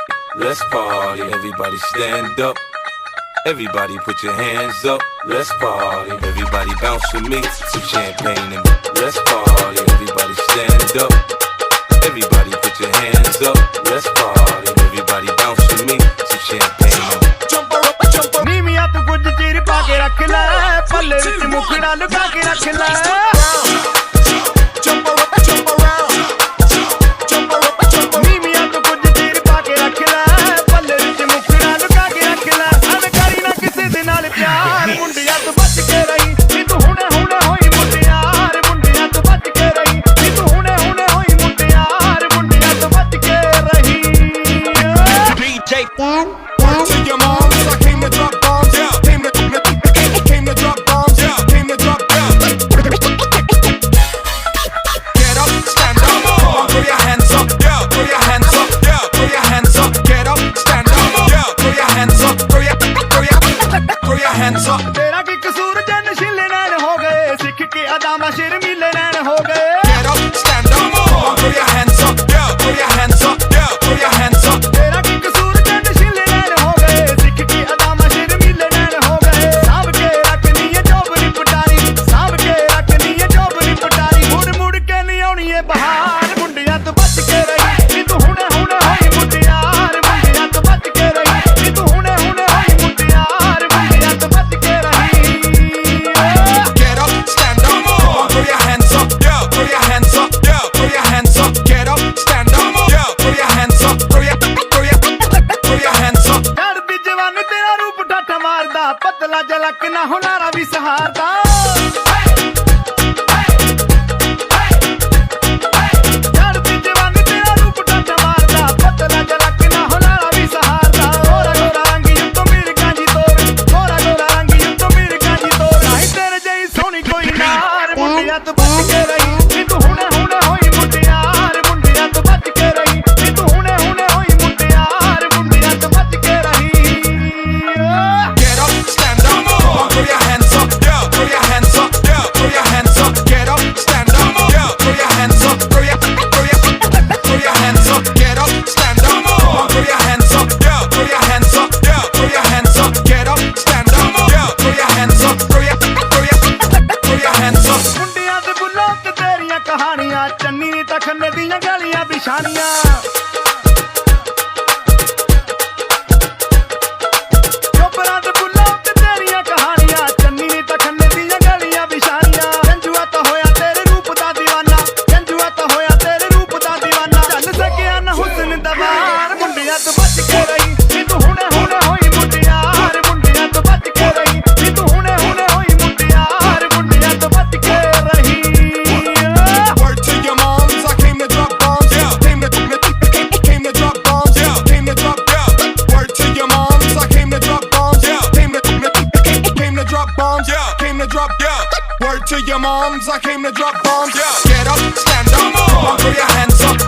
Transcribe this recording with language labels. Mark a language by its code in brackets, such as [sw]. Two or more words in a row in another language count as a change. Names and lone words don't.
[en] let's party. Everybody stand up. Everybody put your hands up, let's party. Everybody bounce with me, some champagne and let's party. Everybody stand up. Everybody put your hands up, let's party. Everybody bounce with me, some champagne and [pa] ਨੀਵੀਆਂ ਤੂੰ ਕੁਝ ਚਿਰ ਪਾ ਕੇ ਰੱਖ ਲੈ, ਪੱਲੇ ਵਿੱਚ ਮੁਖੜਾ ਲੁਕਾ ਕੇ ਰੱਖ ਲੈ। ਨੀਵੀਆਂ ਤੂੰ ਕੁਝ ਚਿਰ ਪਾ ਕੇ ਰੱਖ ਲੈ, ਪੱਲੇ ਵਿੱਚ ਮੁਖੜਾ ਲੁਕਾ ਕੇ ਰੱਖ ਲੈ। ਐਵੇਂ ਕਰੀ ਨਾ ਕਿਸੇ ਦੇ ਨਾਲ ਪਿਆਰ, ਮੁੰਡਿਆਂ ਤੋਂ ਬਚ ਕੇ ਰਹੀ ਨੀ ਤੂੰ ਹੁਣੇ ਹੁਣੇ ਹੋਈ ਮੁਟਿਆਰ। ਮੁੰਡਿਆਂ ਤੋਂ ਬਚ ਕੇ ਰਹੀ ਨੀ ਤੂੰ ਹੁਣੇ ਹੁਣੇ ਹੋਈ ਮੁਟਿਆਰ। ਮੁੰਡਿਆਂ ਤੋਂ ਬਚ ਕੇ ਰਹੀ। [en] DJ Dan to your moms, I came to drop bombs. Yeah, came to drop bombs. Yeah, came to drop bombs. Get up, stand up, throw your hands up. Yeah, throw your hands up. Yeah, throw your hands up. Get up, stand up. Yeah, throw your hands up. Throw your hands up. [pa] ਤੇਰਾ ਕੀ ਕਸੂਰ ਜਨ ਸ਼ਿਲੇ ਨੈਣ ਹੋ ਗਏ, ਸਿੱਖ ਕੇ ਅਦਾਮਾ ਸ਼ਰਮੀਲੇ ਨੈਣ ਹੋ ਗਏ। [en] Get up, stand up, throw your hands up. Yeah, throw your hands up. Yeah, throw your hands up. [pa] ਤੇਰਾ ਕੀ ਕਸੂਰ ਜਨ ਸ਼ਿਲੇ ਨੈਣ ਹੋ ਗਏ, ਸਿੱਖ ਕੇ ਅਦਾਮਾ ਸ਼ਰਮੀਲੇ ਨੈਣ ਹੋ ਗਏ। ਸਾਂਭ ਕੇ ਰੱਖਣੀ ਹੈ ਚੌਬਰੀ ਪਟਾਰੀ, ਸਾਂਭ ਕੇ ਰੱਖਣੀ ਹੈ ਚੌਬਰੀ ਪਟਾਰੀ। ਮੁੜ ਮੁੜ ਕੇ ਨਹੀਂ ਆਉਣੀ ਹੈ ਬਹਾਰ, ਮੁੰਡਿਆਂ ਤੋ ਬਚ ਕੇ ਰਹੀ ਨੀ ਤੂ ਹੁਣੇ ਹੁਣੇ ਹੋਈ ਮੁਟਿਆਰ। ਮੁੰਡਿਆਂ ਤੋ ਬਚ ਕੇ ਰਹੀ ਨੀ ਤੂ ਹੁਣੇ ਹੁਣੇ ਹੋਈ ਮੁਟਿਆਰ। ਮੁੰਡਿਆਂ ਤੋ ਬਚ ਕੇ ਰਹੀ। [en] Get up, stand up, throw your hands up. Yeah, throw your hands up. Yeah, throw your hands up. Get up, stand up. Yeah, throw your hands up. Throw your hands up. [pa] ਚੜ੍ਹਦੀ ਜਵਾਨੀ ਤੇਰਾ ਰੂਪ ਠਾਠਾ ਮਾਰਦਾ, ਪਤਲਾ ਜਲਕ ਨਾ ਹੁਨਾਰਾ ਵੀ ਸਹਾਰਦਾ। ਚੜ੍ਹਦੀ ਜਵਾਨੀ ਤੇਰਾ ਰੂਪ ਠਾਠਾ ਮਾਰਦਾ, ਪਤਲਾ ਜਲਕ ਨਾ ਹੁਨਾਰਾ ਵੀ ਸਹਾਰਦਾ। ਗੋਰਾ ਗੋਰਾ ਰੰਗੀ ਉੱਤੋਂ ਮਿਰਗਾਂ ਦੀ ਤੋਰ, ਗੋਰਾ ਗੋਰਾ ਰੰਗੀ ਉੱਤੋਂ ਮਿਰਗਾਂ ਦੀ ਤੋਰ। ਨਹੀਂ ਤੇਰੇ ਜਿਹੀ ਸੋਹਣੀ ਕੋਈ ਨਾਰ, ਮੁੰਡਿਆਂ ਤੋਂ ਬਚ ਕੇ ਰਹੀ ਨੀ ਤੂੰ ਹੁਣੇ ਹੁਣੇ ਹੋਈ ਮੁਟਿਆਰ। ਮੁੰਡਿਆਂ ਤੋਂ ਬਚ ਕੇ ਰਹੀ ਨੀ ਤੂੰ ਹੁਣੇ ਹੁਣੇ ਹੋਈ ਮੁਟਿਆਰ। ਮੁੰਡਿਆਂ ਤੋਂ ਬਚ ਕੇ ਰਹੀ। [en] Get up, stand up, throw your hands up. Yeah, throw your hands up. Yeah, throw your hands up. Get up, stand up. Yeah, throw your hands up. Throw your hands up. Get up, stand up, throw your hands up. Yeah, throw your hands up. Yeah, throw your hands up. Get up, stand up. Yeah, throw your hands up. Throw your hands up. [pa] ਮੁੰਡਿਆਂ ਦੇ ਬੁੱਲਾਂ ਤੇ ਤੇਰੀਆਂ ਕਹਾਣੀਆਂ, ਚੰਨੀ ਤਾਂ ਖੰਨੇ ਦੀਆਂ ਗਲੀਆਂ ਬਿਛਾਣੀਆਂ। ਚੋਪਰਾਂ ਦੇ ਬੁੱਲਾਂ ਤੇ ਤੇਰੀਆਂ ਕਹਾਣੀਆਂ, ਚੰਨੀ ਤਾਂ ਖੰਨੇ ਦੀਆਂ ਗਲੀਆਂ ਬਿਛਾਣੀਆਂ। ਜੰਜੂਆ ਤਾਂ ਹੋਇਆ ਤੇਰੇ ਰੂਪ ਦਾ ਦੀਵਾਨਾ, ਜੰਜੂਆ ਤਾਂ ਹੋਇਆ ਤੇਰੇ ਰੂਪ ਦਾ ਦੀਵਾਨਾ। ਚੱਲ ਸਕਿਆ ਨਾ ਹੁਸਨ ਦਾ ਵਾਰ, ਮੁੰਡਿਆਂ ਤੋਂ ਬਚ ਕੇ ਰਹੀ ਨੀ ਤੂੰ ਹੁਣੇ ਹੁਣੇ ਹੋਈ ਮੁਟਿਆਰ। ਮੁੰਡਿਆਂ ਤੋਂ ਬਚ ਕੇ ਰਹੀ ਨੀ ਤੂੰ ਹੁਣੇ ਹੁਣੇ ਹੋਈ ਮੁਟਿਆਰ। ਮੁੰਡਿਆਂ ਤੋਂ ਬਚ ਕੇ ਰਹੀ। [en] Word to your moms, I came to drop bombs. Yeah, came to drop bombs. Yeah, came to drop. Yeah, word to your moms, I came to drop bombs. Yeah, came to drop bombs. Yeah, came to drop. Yeah, word to your moms, I came to drop bombs. Yeah, get up, stand up, throw your hands up.